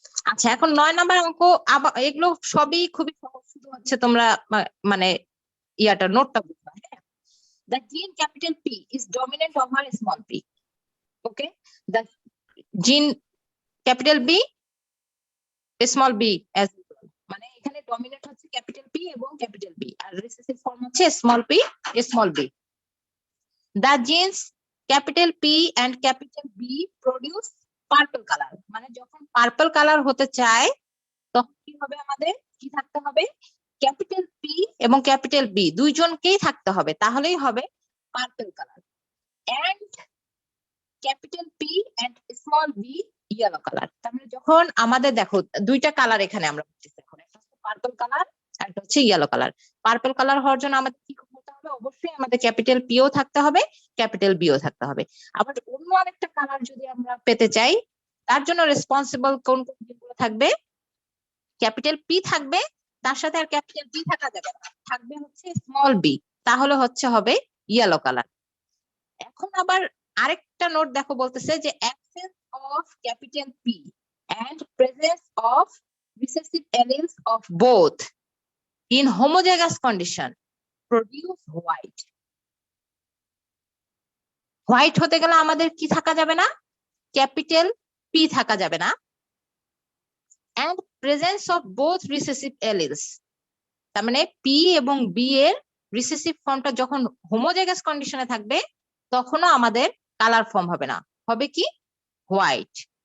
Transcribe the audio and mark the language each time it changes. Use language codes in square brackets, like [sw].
[bn] আচ্ছা, এখন 9 নম্বর অঙ্ক, আবার এগুলো সবই খুবই সহজ, শুধু হচ্ছে তোমরা মানে ইয়াটা নোটটা বুঝবা। হ্যাঁ, [en] the gene capital P is dominant over small p. Okay, the gene capital B small b as well. [bn] মানে এখানে ডমিনেন্ট হচ্ছে ক্যাপিটাল P এবং ক্যাপিটাল B, আর রিসেসিভ ফর্ম হচ্ছে small p small b. [en] The genes capital P and capital B produce purple color. [bn] মানে যখন purple colour হতে চায় তখন কি হবে? আমাদের কি থাকতে হবে? ক্যাপিটাল P এবং ক্যাপিটাল B দুইজনকেই থাকতে হবে, তাহলেই হবে purple colour. [en] And capital P and small b yellow colour. [bn] তার মানে যখন আমাদের দেখো 2টা কালার এখানে আমরা পাচ্ছি, এখন একটা হচ্ছে পার্পল কালার আর একটা হচ্ছে ইয়েলো কালার। পার্পল কালার হওয়ার জন্য আমাদের কি করতে হবে? অবশ্যই আমাদের ক্যাপিটাল পিও থাকতে হবে, ক্যাপিটাল বিও থাকতে হবে। আবার অন্য আরেকটা কালার যদি আমরা পেতে চাই, তার জন্য রেসপন্সিবল কোন কোন জিনিসগুলো থাকবে? ক্যাপিটাল পি থাকবে, তার সাথে আর ক্যাপিটাল বি থাকা যাবে না, থাকবে হচ্ছে স্মল বি, তাহলে হবে ইয়েলো কালার। এখন আবার আরেকটা নোট দেখো, বলতেছে যে [en] Absence of capital P and presence of recessive alleles of both in homozygous condition produce white. [bn] White হতে গেলে আমাদের কি থাকা যাবে না? ক্যাপিটাল পি থাকা যাবে না, [en] and presence of both recessive alleles, [bn] তার মানে পি এবং বি এর রিসেসিভ ফর্মটা যখন হোমোজাইগাস কন্ডিশনে থাকবে তখনও আমাদের কালার ফর্ম হবে না, হবে কি? হোয়াইট।